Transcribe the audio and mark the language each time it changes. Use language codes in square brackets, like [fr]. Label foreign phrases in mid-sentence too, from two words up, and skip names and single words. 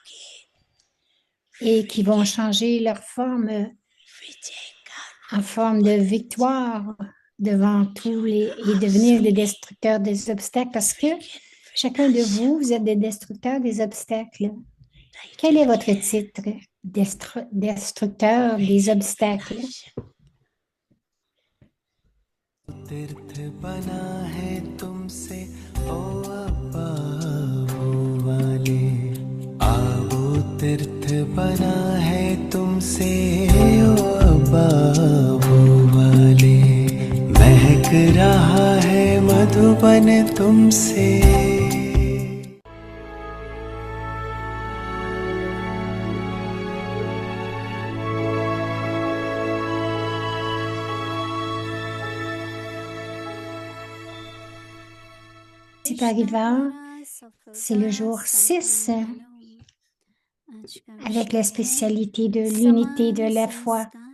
[fr] et qui vont changer leur forme en forme de victoire devant et devenir des destructeurs des obstacles parce que chacun de vous, vous êtes des destructeurs des obstacles. Quel est votre titre? Destructeur des obstacles. [hi] तीर्थ बना है तुमसे ओ अब्बा वाले आओ तीर्थ बना है तुमसे ओ अब्बा वाले महक रहा है मधुबन तुमसे [fr] C'est arrivant, c'est le jour 6 avec la spécialité de l'unité de la foi.